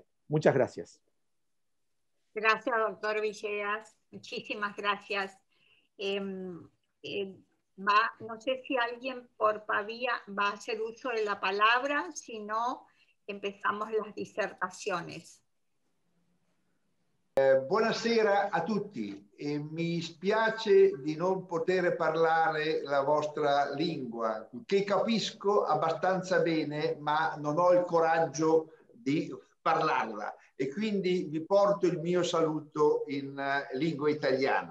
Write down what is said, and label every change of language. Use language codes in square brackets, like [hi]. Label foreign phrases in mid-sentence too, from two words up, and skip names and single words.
[es] Muchas gracias. Gracias, doctor Villegas. Muchísimas gracias. No sé si alguien por Pavia va a hacer uso de la palabra, si no, empezamos las disertaciones. [it] Buonasera a tutti. Mi spiace di non poter parlare la vostra lingua, che capisco abbastanza bene, ma non ho il coraggio di parlarla. E quindi vi porto il mio saluto in lingua italiana.